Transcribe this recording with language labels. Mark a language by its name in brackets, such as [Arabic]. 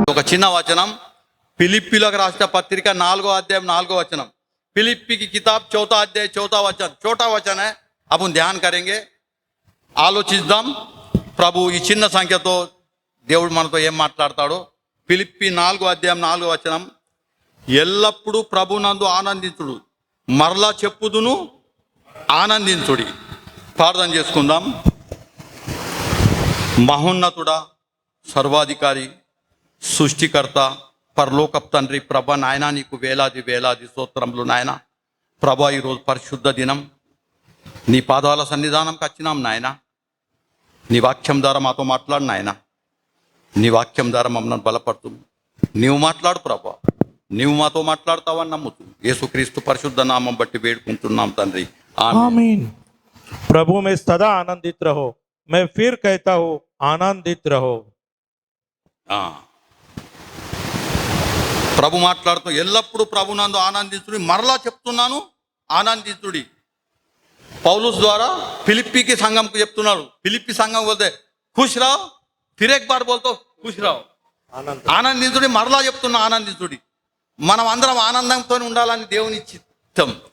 [Telugu] చిన్న వచనం, ఫిలిప్పీలకు రాసిన పత్రిక 4వ అధ్యాయం 4వ వచనం. [Hindi] फिलिप्पी की किताब 4th अध्याय 4था वचन, छोटा वचन है. अपन ध्यान करेंगे, [Telugu] ఆలోచిద్దాం. ప్రభు ఈ చిన్న సంఖ్యతో దేవుడు మనతో ఏం మాట్లాడతాడో. ఫిలిప్పీ 4వ అధ్యాయం 4వ వచనం. ఎల్లప్పుడూ ప్రభునందు ఆనందించుడు, మరలా చెప్పుదును ఆనందించుడి. ప్రార్థన చేసుకుందాం. మహోన్నతుడా, సర్వాధికారి, సృష్టికర్త, పరలోకపు తండ్రి, ప్రభ నాయన నీకు వేలాది వేలాది స్తోత్రములు నాయన. ప్రభ ఈరోజు పరిశుద్ధ దినం, నీ పాదాల సన్నిధానంకి వచ్చినాం నాయన. నీ వాక్యం ద్వారా మాతో మాట్లాడు నాయన. నీ వాక్యం ద్వారా మమ్మల్ని బలపడుతూ నీవు మాట్లాడు ప్రభ. నీవు మాతో మాట్లాడతావని నమ్ముతూ యేసుక్రీస్తు పరిశుద్ధ నామం బట్టి వేడుకుంటున్నాం తండ్రి, [Hindi] आमीन। प्रभु में सदा आनंदित रहो। मैं फिर कहता हूँ आनंदित रहो। [Telugu] ప్రభు మాట్లాడుతూ ఎల్లప్పుడూ ప్రభునందు ఆనందించుడి, మరలా చెప్తున్నాను ఆనందించుడి. పౌలుస్ ద్వారా ఫిలిప్పీకి సంఘంకు చెప్తున్నాడు. ఫిలిప్పీ సంఘం [Hindi] బోల్తే ఖుష్ రావు, ఫిర్ ఎక్ బార్ బోల్తో ఖుష్ రావు. [Telugu] ఆనందించుడి, మరలా చెప్తున్నా ఆనందించుడి. మనం అందరం ఆనందంతో ఉండాలని దేవుని చిత్తం.